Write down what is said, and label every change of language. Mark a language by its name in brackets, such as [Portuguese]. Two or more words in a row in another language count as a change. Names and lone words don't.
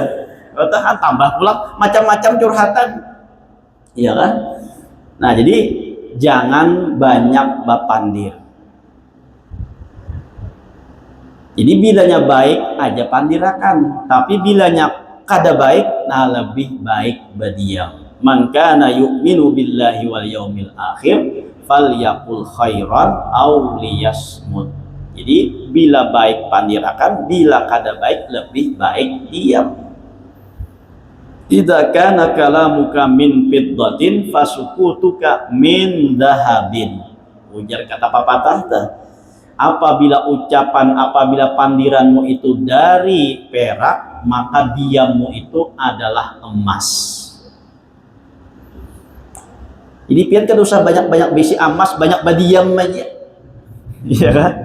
[Banjar] Kata kan tambah pulang macam-macam curhatan, iya kan. Nah jadi jangan banyak bapandir. Jadi bilanya baik aja pandirakan, tapi bilanya kada baik, nah lebih baik berdiam. [Arabic] من كان يؤمن بالله واليوم الآخر فليقل خيرا أو ليصمت. [Banjar] Jadi bila baik pandirakan, bila kada baik lebih baik diam. [Arabic] إذا كان كلامك من فضة فسكوتك من ذهب. [Indonesian] Ujar kata pepatah teh, apabila pandiranmu itu dari perak, maka diammu itu adalah emas. [Banjar] Jadi pian kan usah banyak-banyak bisi emas, banyak badiam aja.